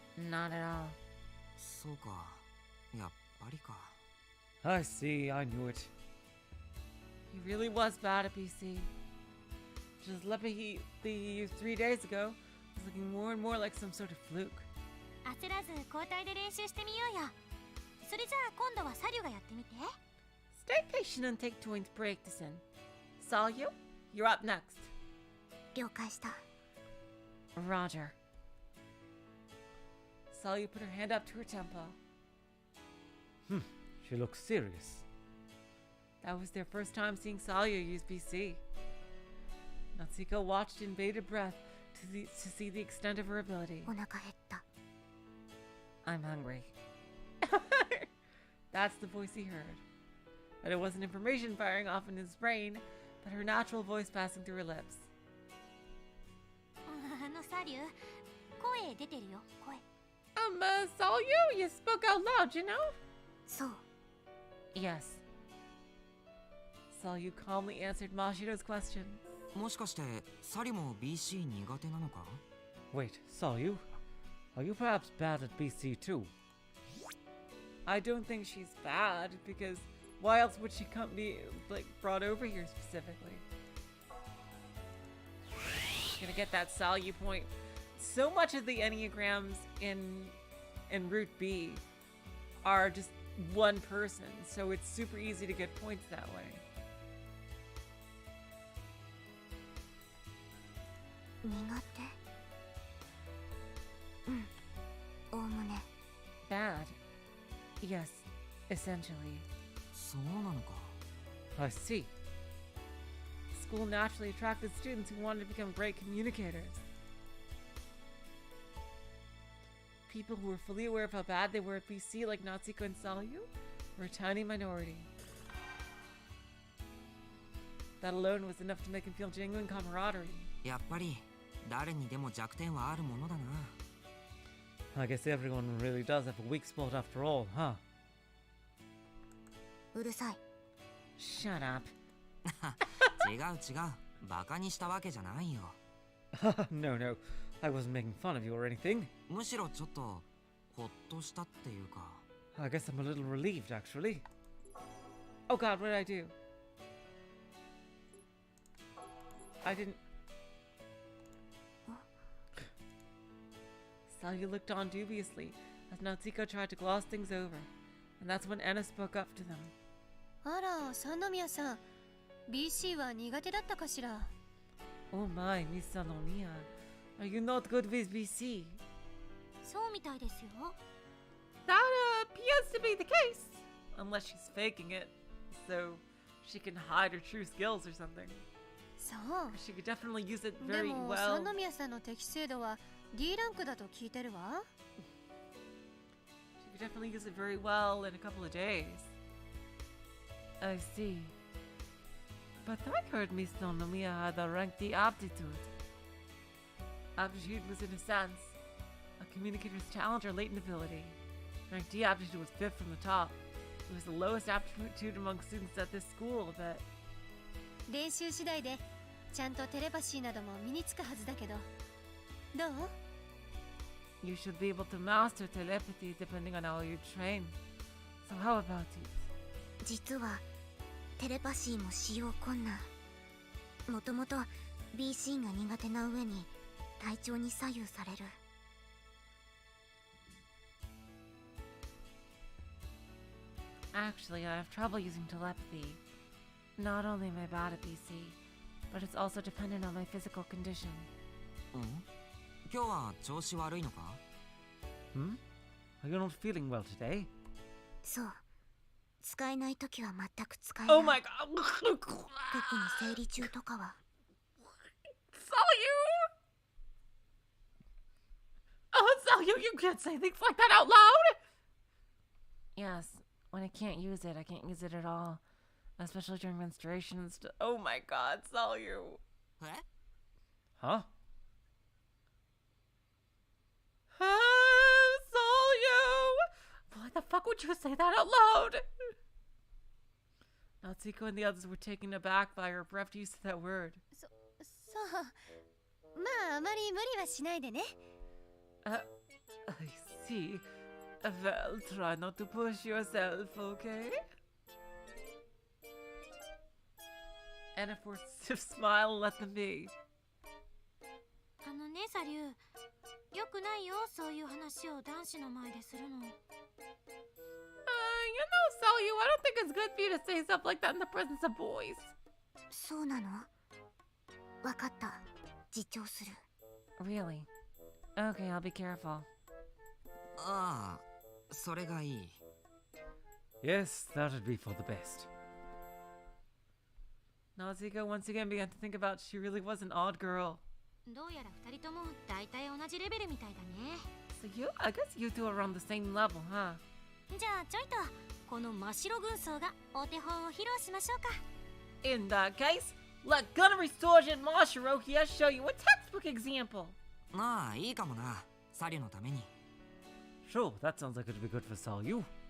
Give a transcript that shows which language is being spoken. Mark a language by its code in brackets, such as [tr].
[en] Not at all. [ja] そうか。やっぱりか。 [en] I see, I knew it. He really was bad at PC. Just telepathy he used 3 days ago was looking more and more like some sort of fluke. [ja] 焦らず交代で練習してみようよ。それじゃあ今度はサリュがやってみて。 [en] Stay patient and take turns practicing. Salyu, you're up next. [ja] 了解した。 [en] Roger. Salyu put her hand up to her temple. She looks serious. That was their first time seeing Salyu use BC. Natsuko watched in bated breath to see the extent of her ability. [ja] お腹減った。 [en] I'm hungry. That's the voice he heard. But it wasn't information firing off in his brain, but her natural voice passing through her lips. [ja] サリュ、声出てるよ、声。 [en] Salyu, you spoke out loud, you know? [ja] そう。 [en] Yes. Salyu calmly answered Mashiro's question. [ja] もしかしてサリも BC 苦手なのか？ [en] Wait, Salyu? Are you perhaps bad at BC too? I don't think she's bad, because why else would she be brought over here specifically? Gonna get that Salyu point. So much of the Enneagrams in Route B are just one person, so it's super easy to get points that way. [ja] 苦手。うん。おおむね。 [en] Bad. Yes, essentially. [ja] そうなのか。 [en] I see. School naturally attracted students who wanted to become great communicators. people who were fully aware of how bad they were at BC, like Natsuko and Salyu, were a tiny minority. That alone was enough to make him feel genuine camaraderie. [ja] やっぱり誰にでも弱点はあるものだな。 [en] I guess everyone really does have a weak spot after all, huh? [ja] うるさい。 Shut up. 違う違う。バカにしたわけじゃないよ。 [en] No, no. I wasn't making fun of you or anything. [ja] むしろちょっとほっとしたっていうか。 [en] I guess I'm a little relieved, actually. Oh god, what did I do? I didn't... Salyu looked on dubiously as Natsuko tried to gloss things over, and that's when Anna spoke up to them. [ja] あら、三宮さん BC は苦手だったかしら。 [en] Oh my, Miss Salomia. Are you not good with BC? [ja] そうみたいですよ。 [en] That appears to be the case. Unless she's faking it, so she can hide her true skills or something. [ja] そう。 [en] She could definitely use it [ja] で [en] very [ja] も [en] well. [ja] 三宮さんの適正度は D ランクだと聞いてるわ。 [en] She could definitely use it very well in a couple of days. I see. But I heard Miss Nonomiya had a rank D aptitude. Aptitude was, in a sense, a communicator's talent or latent ability. Rank D aptitude was fifth from the top. It was the lowest aptitude among students at this school, but [ja] 練習次第でちゃんとテレパシーなども身につくはずだけど。どう？ [en] you should be able to master telepathy depending on how you train. So how about you? [ja] 実はテレパシーも使用困難。もともと BC が苦手な上に体調に左右される。 [en] Actually, I have trouble using telepathy. Not only am I bad at BC, but it's also dependent on my physical condition. [ja] うん今日は調子悪いのか [en] Hmm? Are you not feeling well today? [ja] そう。使えないときは全く使えない。 [en] Oh my god! [ja] 特に生理中とかは。 [en] Salyu! Oh, Salyu, you can't say things like that out loud! Yes, when I can't use it, I can't use it at all. Especially during menstruation and stuff. Oh my god, Salyu. え Huh? Salyu! Why the fuck would you say that out loud? Natsuko and the others were taken aback by her abrupt use of that word. [ja] そう。まああまり無理はしないでね。 [en] I see. Well, try not to push yourself, okay? Anna forced a stiff smile and let them be. [ja] あのね、サリュー。よくないよ、そういう話を男子の前でするの。 [en] You know, Salyu, I don't think it's good for you to say stuff like that in the presence of boys. [ja] そうなの？わかった。自重する。 [en] Really? Okay, I'll be careful. [ja] ああそれがいい [en] Yes, that would be for the best. Natsuko once again began to think about she really was an odd girl. [ja] どうやら二人とも大体同じレベルみたいだね。 [en] So I guess you two are on the same level, huh? [ja] じゃあちょいとこの真っ白軍曹がお手本を披露しましょうか。 [en] In that case, let Gunnery Sergeant Mashiro here show you a textbook example. [ja] まあいいかもなサリュのために [en] Sure, that sounds like it'd be good for Salyu.